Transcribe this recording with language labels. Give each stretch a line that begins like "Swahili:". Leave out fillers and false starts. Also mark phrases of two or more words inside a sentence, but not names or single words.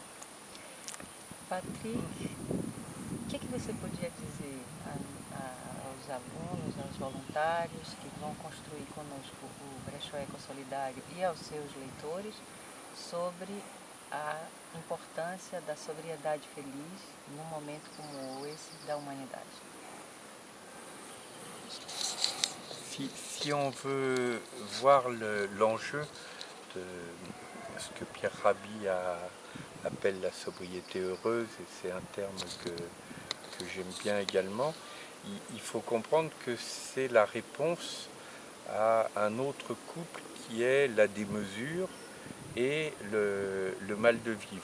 Portuguese: Patrick, o que você podia dizer aos alunos, aos voluntários que vão construir conosco o Brechó Ecosolidário e aos seus leitores sobre a importância da sobriedade feliz num momento como esse da humanidade?
French: Si on veut voir l'enjeu de ce que Pierre Rabhi appelle la sobriété heureuse, et c'est un terme que j'aime bien également, il faut comprendre que c'est la réponse à un autre couple qui est la démesure et le mal de vivre.